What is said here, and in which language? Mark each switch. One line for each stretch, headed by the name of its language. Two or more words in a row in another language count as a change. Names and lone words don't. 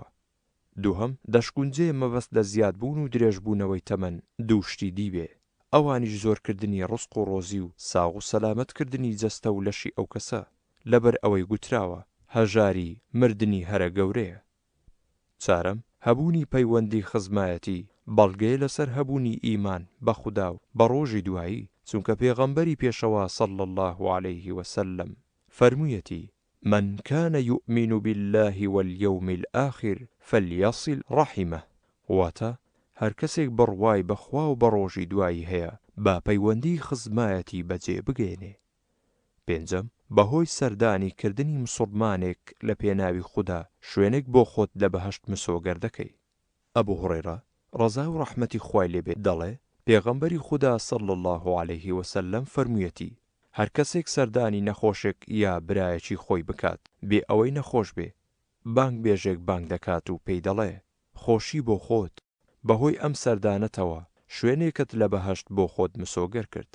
Central Kurdish: دووهەم، دەشگونجێ مەبەست لە زیادبوون و درێژبوونەوەی تەمەن دوو شتی دی بێ، ئەوانیش زۆرکردنی ڕزق و ڕۆزی و ساغ و سەلامەتکردنی جەستە و لەشی ئەو کەسە، لەبەر ئەوەی گوتراوە هەژاری مردنی هەرە گەورەیە. چارەم، هەبوونی پەیوەندی خزمایەتی بەڵگەیە لەسەر هەبوونی ئیمان بە خوددا و بە ڕۆژی دوایی، چونکە پێغەمبەری پێشەوا
Arabic: صلی الله عليه وسلم
Central Kurdish: فەرموویەتی:
Arabic: من كان يؤمن بالله واليوم الآخر فليصل رحمه.
Central Kurdish: واتە هەر کەسێک بڕوای بەخوا و بە ڕۆژی دوایی هەیە با پەیوەندی خزمایەتی بەجێ بگێنێ. پێنجەم، بەهۆی سەردانی کردنی مسڵمانێک لە پێناوی خوددا شوێنێک بۆ خۆت لە بەهەشت مسۆگەر دەکەی. ئەبوو هوڕەیرە ڕەزا و ڕەحمەتی خوای لێبێ دەڵێ، پێغەمبەری خوددا
Arabic: صلی الله عليه وسلم
Central Kurdish: فەرموویەتی: هەر کەسێک سەردانی نەخۆشێک یا برایەکی خۆی بکات بێ ئەوەی نەخۆش بێ، بانگ بێژێک بانگ دەکات و پێی دەڵێ: خۆشی بۆ خۆت، بەهۆی ئەم سەردانەتەوە شوێنێکت لە بەهەشت بۆ خۆت مسۆگەر کرد.